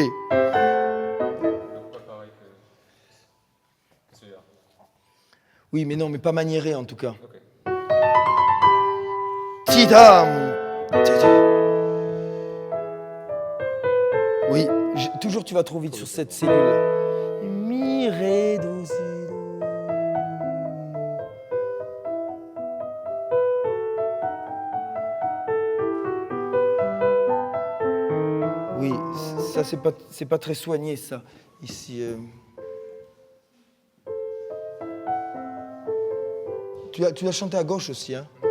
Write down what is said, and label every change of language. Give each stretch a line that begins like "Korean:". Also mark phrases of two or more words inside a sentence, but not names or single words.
French: Donc pas pareil que celui-là. Oui, mais non, mais pas maniéré en tout cas. Ok. Tidam. Oui, toujours tu vas trop vite sur cette cellule. Mi, ré, do, si, do. Oui, ça c'est pas très soigné ça. Ici. Tu as chanté à gauche aussi, hein.